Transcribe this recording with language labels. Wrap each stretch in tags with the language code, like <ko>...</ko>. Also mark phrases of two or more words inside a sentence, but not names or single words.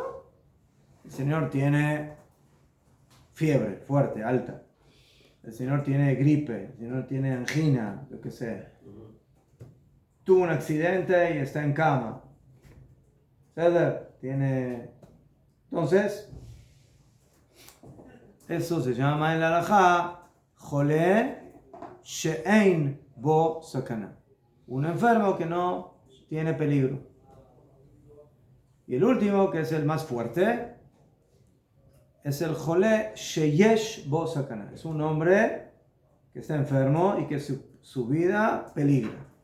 <es>El señor tiene fiebre fuerte, alta. El señor tiene gripe, el señor tiene angina, lo que sea. Tuvo un accidente y está en cama. Entonces, eso se llama en la halajá</es> <he>חולה שאין בו סכנה.</he> <es>Un enfermo que no tiene peligro. Y el último, que es el más fuerte, es el</es> <he>חולה שיש בו סכנה.</he> <es>Es un hombre que está enfermo y que su vida peligra.</es>